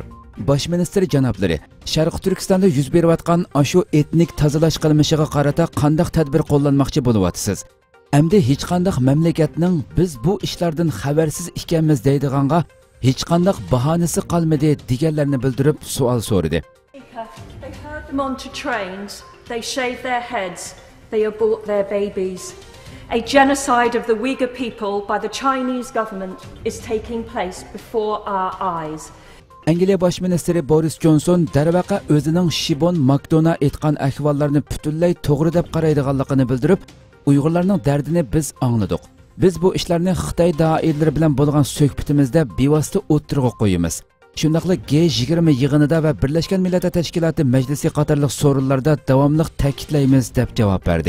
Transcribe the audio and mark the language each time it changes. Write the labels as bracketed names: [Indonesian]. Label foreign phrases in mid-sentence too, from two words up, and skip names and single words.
[Uzbek] Bosh minister janoblari, Sharq Turkistonda yuz berayotgan ashu etnik tozalash qilmishiga qarata qanday tadbir qo'llanmoqchi bo'lyapsiz? Endi hech qanday mamlakatning biz bu ishlardan xabarsiz ekanmiz deydiganga hech qanday bahonasi qolmadi deganlarni bildirib savol so'radi. [English] They herd them onto trains, they shave their heads, they abort their babies. A genocide of the Uyghur people by the Chinese government is taking place before our eyes. [Uzbek] Angliya bosh ministri Boris Johnson darvaqa o'zining Shibon Makdona aytgan ahvollarni butunlay to'g'ri deb qaraydiganligini bildirib, Uyg'urlarning dardini biz angladik. Biz bu ishlarni Xitoy doiralari bilan bo'lgan suhbatimizda bevosita o'tirg'a qo'yamiz. Shundaqla G20 yig'inida va Birlashgan Millatlar Tashkiloti majlisi qatorliq so'rovlarda davomli ta'kidlaymiz deb javob berdi.